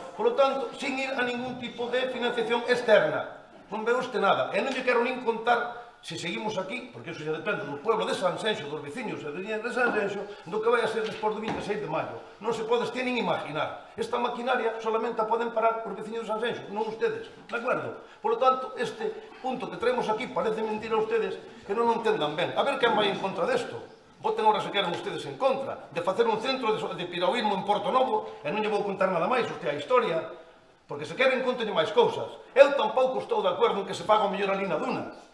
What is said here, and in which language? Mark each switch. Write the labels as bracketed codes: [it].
[es] Por lo tanto, sin ir a ningún tipo de financiación externa. [gl] Non veo usted nada. E non lle quero nin contar, se seguimos aquí, porque eso xa depende do pueblo de Sanxenxo, dos veciños e de Sanxenxo, do que vai a ser despois do 26 de maio. Non se pode nin imaginar. Esta maquinaria solamente a poden parar os veciños de Sanxenxo, non ustedes. De acordo? [es] Por lo tanto, [gl] este punto que traemos aquí parece mentira a ustedes que non o entendan ben. A ver quen vai en contra desto. Voten ahora se queran ustedes en contra de facer un centro de piragüismo en Portonovo, e non lle vou contar nada máis, usted a historia, porque se queren conten máis cousas. Eu tampouco estou de acordo en que se faga o mellor ali na Duna.